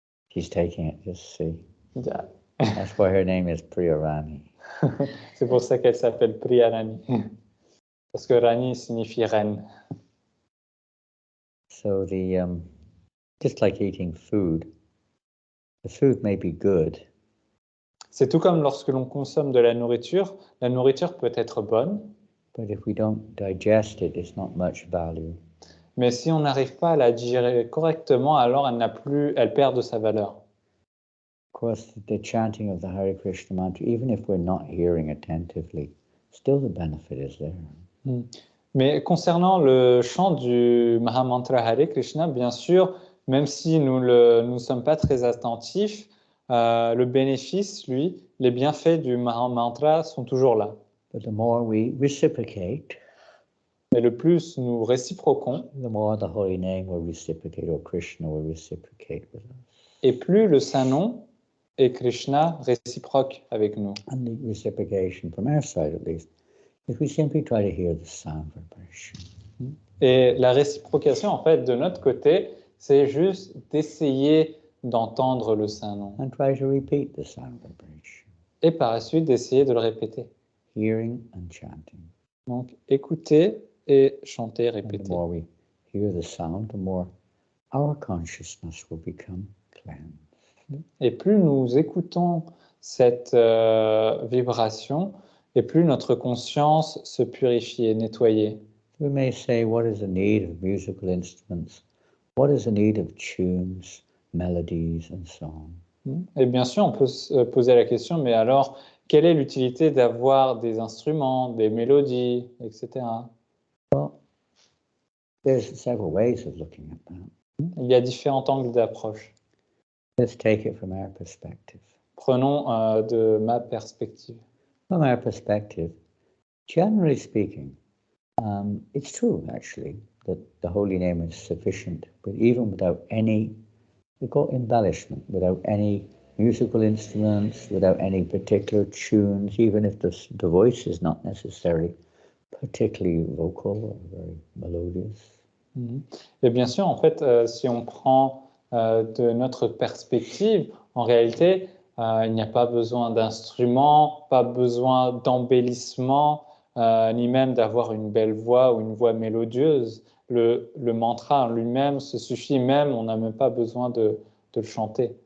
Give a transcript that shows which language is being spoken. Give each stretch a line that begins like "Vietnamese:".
English: She's taking it, just see. That's why her name is Priya Rani.
French: C'est pour ça qu'elle s'appelle Priya Rani. Parce que Rani signifie reine.
English: So just like eating food, the food may be good.
French: C'est tout comme lorsque l'on consomme de la nourriture peut être bonne.
English: But if we don't digest it, it's not much value.
French: mais si on n'arrive pas à la digérer correctement, alors elle perd de sa valeur.
English: Of course, the chanting of the Hare Krishna mantra, even if we're not hearing attentively, still the benefit is there.
French: Mais concernant le chant du Mahamantra Hare Krishna, bien sûr, même si nous ne sommes pas très attentifs, le bénéfice, lui, les bienfaits du Mahamantra sont toujours là.
English: But the more we reciprocate,
French: et le plus nous réciproquons,
English: the more the holy name will reciprocate, or Krishna will reciprocate with us.
French: Et plus le saint nom et Krishna réciproque avec nous.
English: And the reciprocation, from our side at least, if we simply try to hear the sound vibration.
French: Et la réciprocation, en fait, de notre côté, c'est juste d'essayer d'entendre le saint nom.
English: And try to repeat the sound vibration.
French: Et par la suite, d'essayer de le répéter.
English: Hearing and chanting.
French: Donc, écouter et chanter, répéter.
English: And the more we hear the sound, the more our consciousness will become cleansed.
French: Et plus nous écoutons cette vibration, et plus notre conscience se purifie et nettoyée.
English: We may say, what is the need of musical instruments? What is the need of tunes, melodies, and song?
French: Et bien sûr, on peut se poser la question, mais alors, quelle est l'utilité d'avoir des instruments, des mélodies, etc.
English: Well, there's several ways of looking at that.
French: Il y a différents angles d'approche.
English: Let's take it from our perspective.
French: Prenons de ma perspective.
English: From our perspective, generally speaking, it's true actually that the holy name is sufficient, but even without any, we call it embellishment, without any musical instruments, without any particular tunes, even if the voice is not necessarily particularly vocal or very melodious.
French: Et bien sûr, en fait, si on prend de notre perspective, en réalité, il n'y a pas besoin d'instruments, pas besoin d'embellissement, ni même d'avoir une belle voix ou une voix mélodieuse. Le mantra en lui-même se suffit même, on n'a même pas besoin de le chanter.